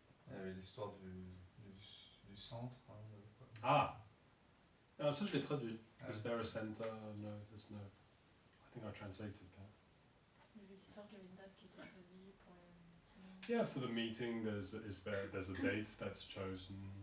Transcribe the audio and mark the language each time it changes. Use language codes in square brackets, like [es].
[fr] Il y avait l'histoire du centre. Hein, Ah, ça je l'ai traduit. Ah. [en] Is there a center? No, there's no. I think I translated that. [fr] Il y avait l'histoire qu'il y avait une date qui était choisie pour le meeting. [en] Yeah, for the meeting, there's a date that's chosen.